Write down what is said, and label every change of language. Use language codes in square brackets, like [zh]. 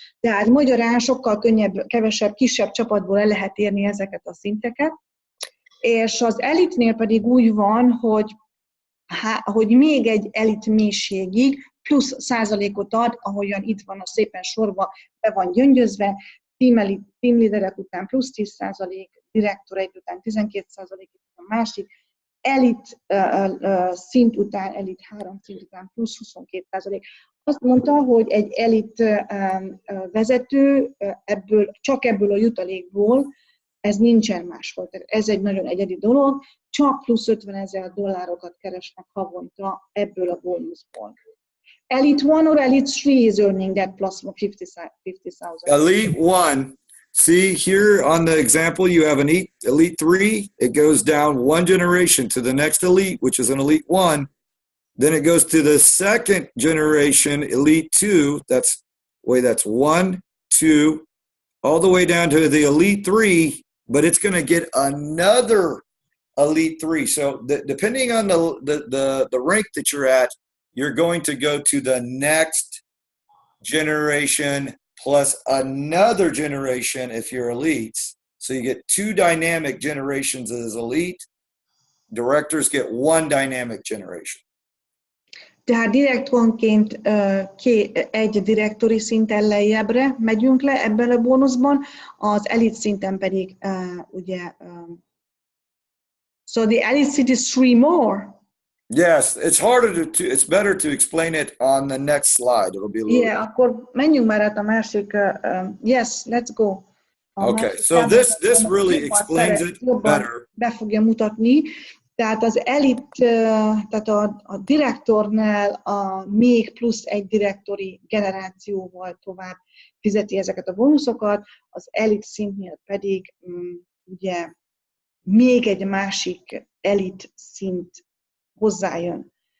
[hu] Tehát magyarán sokkal könnyebb, kevesebb, kisebb csapatból el lehet érni ezeket a szinteket, és az elitnél pedig úgy van, hogy még egy elit mélységig plusz százalékot ad, ahogyan itt van a szépen sorba, be van gyöngyözve, team leaderek után plusz 10%, direktor egy után 12%, a másik, elit szint után, elit 3 szint után plusz 22%. Azt mondta, hogy egy elit vezető csak ebből a jutalékból, ez nincsen máshol. Ez egy nagyon egyedi dolog, csak plusz $50,000 keresnek havonta ebből a bónuszból. [en] Elite 1 or Elite 3 is earning that plus 50,000. Elite 1. See here on the example, you have an elite 3. It goes down 1 generation to the next elite, which is an elite 1. Then it goes to the second generation, elite 2. That's 1, 2, all the way down to the elite 3. But it's going to get another elite 3. So depending on the rank that you're at, you're going to go to the next generation plus another generation if you're elites. So you get 2 dynamic generations as elite. Directors get 1 dynamic generation. [hu] Tehát direktonként egy direktori szinten lejjebbre megyünk le ebben a bónuszban, az elit szinten pedig ugye [en] so the elite seat is 3 more. Yes, it's better to explain it on the next slide. It'll be a little. [hu] Yeah, akkor menjünk már át a másik. [en] Yes, let's go. Okay, so this really explains it better. [hu] Be fogja mutatni. Tehát az elit, tehát a direktornál még plusz egy direktori generációval tovább fizeti ezeket a bónuszokat, az elit szintnél pedig ugye még egy másik elit szint hozzájön.